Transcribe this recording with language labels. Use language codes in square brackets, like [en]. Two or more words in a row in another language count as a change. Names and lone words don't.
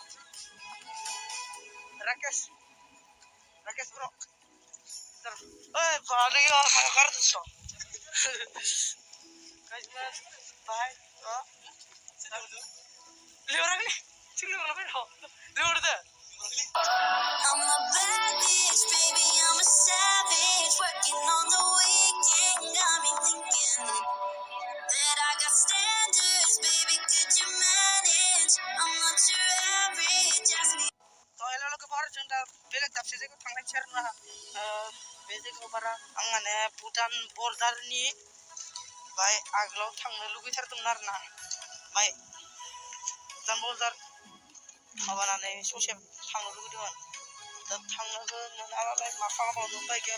[brx] राकेश ब्र ओइ बानायो मा गारदोंस' गाइजों बाहाय लिहराखै थिग लिहरबाय दं लिहरदो [en] I'm a bad bitch, baby, I'm a savage. Working on the weekend, got me thinking that I got standards, baby, could you manage? I'm not your average, ask me. Hello, [brx] logoफोर जों दा बेलेग दाबसे जायगायाव थांनाय सेरना बे जायगायाव बारा आं माने भुटान बर्डारनि बाय आगोलाव थांनो लुगैथारदोंमोन आरोना बाय भुटान बर्डार माबानानै ससे थांनो लुगैदोंमोन दा थांनोबो मोनाबालाय मा खालामबावनो उपाय गैया